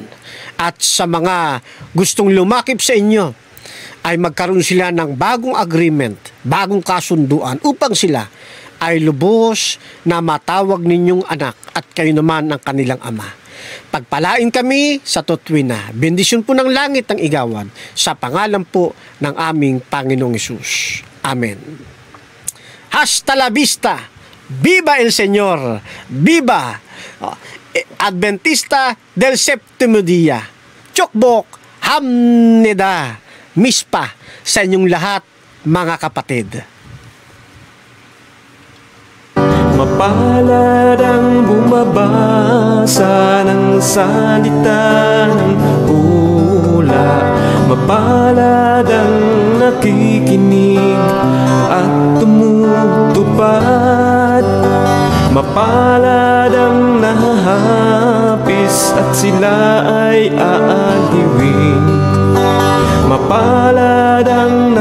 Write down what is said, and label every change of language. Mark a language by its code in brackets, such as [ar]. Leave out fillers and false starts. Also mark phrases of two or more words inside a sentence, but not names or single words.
[tl] At sa mga gustong lumakip sa inyo, ay magkaroon sila ng bagong agreement, bagong kasunduan upang sila ay lubos na matawag ninyong anak at kayo naman ang kanilang ama. Pagpalain kami sa tuwina. Bendisyon po ng langit ang igawan sa pangalan po ng aming Panginoong Hesus. [es] Amen. Hasta la vista. Viva el Señor. Viva Adventista del Septimo Dia. [ko] 축복합니다 [tl] Mispa sa inyong lahat, mga kapatid. Mapalad ang bumabasa ng salita ng hula, mapalad ang nakikinig at tumutupad, mapalad ang nahahapis at sila ay aaliwin, mapalad ang